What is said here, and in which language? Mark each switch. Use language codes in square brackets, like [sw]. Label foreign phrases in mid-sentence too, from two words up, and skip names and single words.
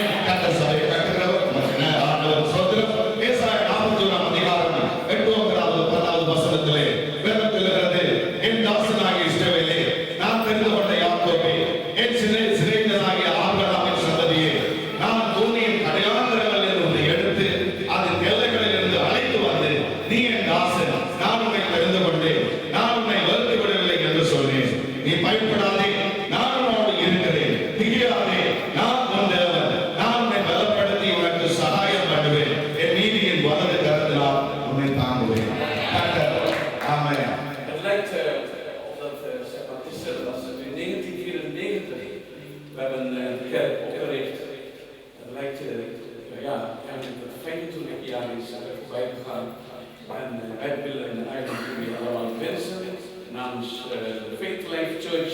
[ta] கர்த்தர் சபையை கட்டுகிறவர் ஆண்டவர் ஸ்தோத்திரம். ஏசாயா 41ஆம் அதிகாரம் 8வது 10வது வசனத்திலே வேதத்தில் இருக்கிறது, என் தாசனாகிய இஸ்ரவேலே, நான் தெரிந்து கொண்ட யாக்கோபே, என் சிறையினராகிய ஆபிரகாமின் சந்ததியே, நான் பூமியின் கடையாந்தரங்களில் இருந்து எடுத்து அதன் எல்லைகளில் இருந்து அழைத்து வந்து, நீ என் தாசன், நான் உன்னை தெரிந்து கொண்டேன், நான் உன்னை வெறுத்து விடவில்லை என்று சொன்னேன். நீ பயப்படாதே, நான் உன்னோடு இருக்கிறேன். திகையாதே, நான் உன் தேவன். நான் உன்னை பலப்படுத்தி உனக்கு சகாயம் பண்ணுவேன். என் நீதியின் வலது கரத்தினால் உன்னை தாங்குவேன். ஆமென். [nl] Het lijkt of dat separatisten, dat was in 1994. We hebben een kerk opgericht. Het lijkt, het 25 jaar is voorbij gegaan. En wij willen eigenlijk weer allemaal mensen namens de Faith Life Church.